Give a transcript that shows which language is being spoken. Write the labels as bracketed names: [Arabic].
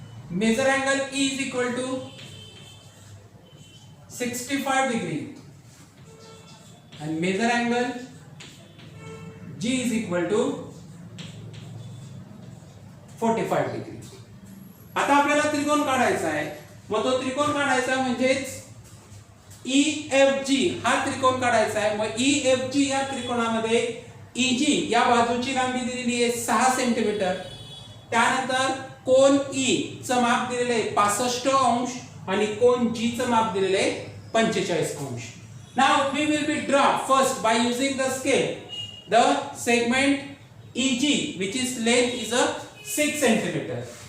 [English] Measure angle E is equal to 65 degree and measure angle G is equal to 45 degree. [Marathi] आता आपल्याला त्रिकोण काढायचा आहे. मग तो त्रिकोण काढायचा म्हणजेच EFG हा त्रिकोण काढायचा आहे. मग EFG या त्रिकोणामध्ये EG या बाजूची लांबी दिलेली आहे 6 सेंटीमीटर. त्यानंतर कोन E चं माप दिलेले आहे 65 अंश आणि कोन G चं माप दिलेले आहे 45 अंश. [English] Now we will be draw first by using the scale the segment EG which is length is a 6 centimeter.